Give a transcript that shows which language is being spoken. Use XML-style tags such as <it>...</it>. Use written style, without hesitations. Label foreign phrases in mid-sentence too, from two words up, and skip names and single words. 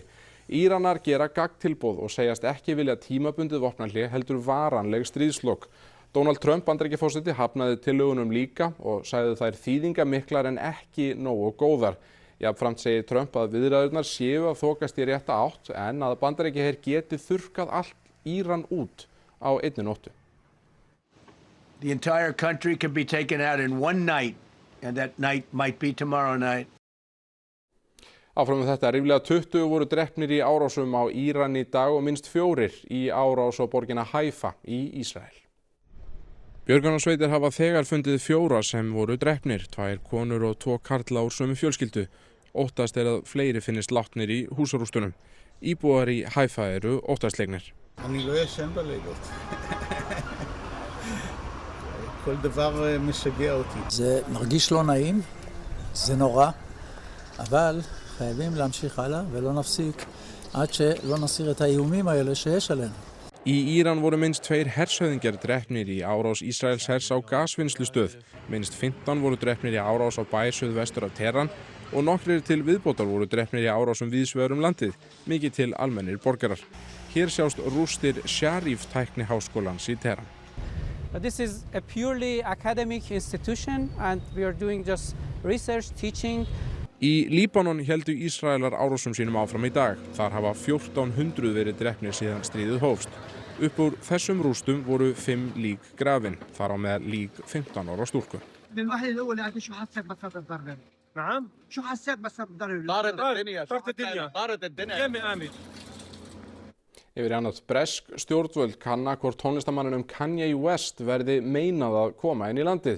<is>Íranar gera gagntilboð og segjast ekki vilja tímabundið vopnahlé heldur varanleg stríðslok. Donald Trump Bandaríkjaforseti hafnaði tillögunum líka og sagði þær þýðingamiklar en ekki nógu góðar. Jafnframt segir Trump að viðræðurnar séu að þokast í rétta átt en að Bandaríkjaher geti þurrkað allt Íran út á einni nóttu.</is> <en>The entire country can be taken out in one night, and that night might be tomorrow night.</en> <is>Áfram með þetta, ríflega 20 voru drepnir í árásum á Íran í dag og minnst 4 í árás á borgina Haifa í Ísrael. Björgunarsveitir hafa þegar fundið 4 sem voru drepnir, 2 konur og 2 karla úr sömu fjölskyldu. Óttast að fleiri finnist látnir í húsarústunum. Íbúar í Haifa eru óttaslegnir.</is> <he>כל דבר משגע אותי. זה מרגיש לא נעים, זה נורא, אבל חייבים להמשיך הלאה ולא נפסיק עד שלא נסיר את האיומים האלה שיש עלינו.</he> <is>Í Íran voru minnst 2 hershöfðingjar drepnir í árás Ísraels hers á gasvinnslustöð. Minnst 15 voru drepnir í árás á bæ suðvestur af Teheran og nokkrir til viðbótar voru drepnir í árásum víðsvegar landið, mikið til almennir borgarar. Hér sjást rústir Sharif tækniháskólans í Teheran.</is> <en>This is a purely academic institution and we are doing just research, teaching.</en> <is>Í Líbanon héldu Ísraelar árásum sínum áfram í dag. Þar hafa 1400 verið drepnir síðan stríðið hófst. Upp úr þessum rústum voru 5 lík grafin, þar á meðal lík 15 ára stúlku. Yfir í annað, bresk stjórnvöld kanna hvort tónlistarmanninum Kanye West verði meinað að koma inn í landið.</is>